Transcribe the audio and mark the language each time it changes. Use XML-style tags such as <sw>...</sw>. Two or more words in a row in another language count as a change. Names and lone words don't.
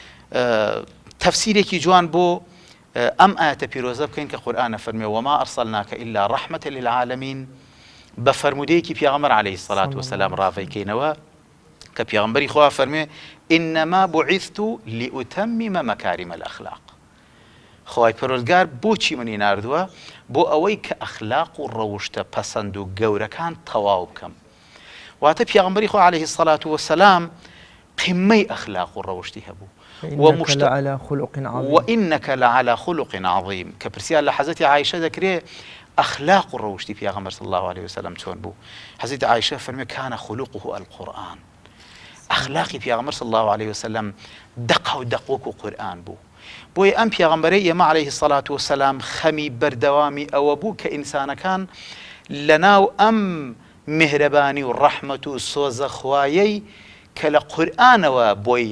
<ckb>تەفسیرێکی جوان بۆ ئەم ئاەتە پیرۆزە بکەین کە قورئانە فەرمێ</ckb> <ar>وەما ئەرسەلناکە ئیلا ڕەحمەتە للعالەمین</ar> <ckb>بە فەرمودەیەکی پێغەمبەر</ckb> <ar>عەلەیهی سەڵات وەسەلام</ar> <ckb>ڕاوەیکەینەوە کە پێغەمبەری خوا فەرمێ</ckb> <ar>ئینەما بوعیثت لئوتەممە مەکاریم الئەخلاق</ar> <ckb>خوای پەروەردگار بۆچی منی ناردووە بۆ ئەوەی کە ئەخلاق و ڕەوشتە پەسەند و گەورەکان تەواو بکەم واتە پێغەمبەری خوا</ckb> <ar>عەلەیهی سەڵات وەسەلام</ar> <ckb>قمەی ئەخلاق و ڕەوشتی هەبوو</ckb> <ar>وإنك لعلى خلق عظيم</ar> <ckb>کە پرسیار لە حەزەتی عایشە دەکرێ ئەخلاق و ڕەوشتی پێغەمبەر</ckb> <ar>صلی الله عليه وسلم</ar> <ckb>چۆن بوو حەزەتی عایشە فەرمێ</ckb> <ar>کان خلقه القورآن</ar> <ckb>ئەخلاقی پێغەمبەر</ckb> <ar>صلی الله عليه وسلم</ar> <ckb>دەقە و دەقوەک و قورئان بوو بۆیە ئەم پێغەمبەرەی ئێمە</ckb> <ar>عەلەیهی سەڵات وەسەلام</ar> <ckb>خەمی بەردەوامی ئەوە بوو کە ئینسانەکان لەناو ئەم میهرەبانی و ڕەحمەت و سۆزە خوایەی کە لە قورئانەوە بۆی</ckb>